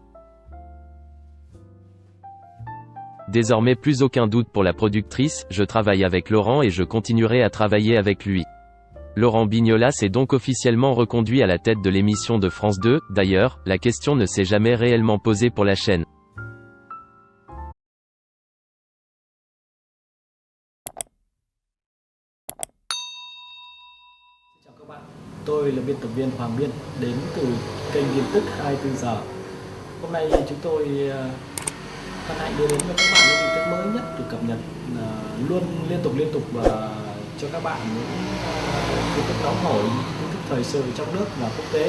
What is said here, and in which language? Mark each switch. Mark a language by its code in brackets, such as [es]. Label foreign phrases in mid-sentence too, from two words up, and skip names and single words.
[fr] Désormais plus aucun doute pour la productrice, je travaille avec Laurent et je continuerai à travailler avec lui. Laurent Bignolas est donc officiellement reconduit à la tête de l'émission de France 2, d'ailleurs, la question ne s'est jamais réellement posée pour la chaîne. [vi] Chào các bạn, tôi là biên tập viên Hoàng Biên đến từ kênh tin tức 24 giờ. Hôm nay chúng tôi hân hạnh đưa đến cho các bạn những tin tức mới nhất được cập nhật luôn liên tục và cho các bạn những tin tức nóng hổi, tin tức thời sự trong nước và quốc tế.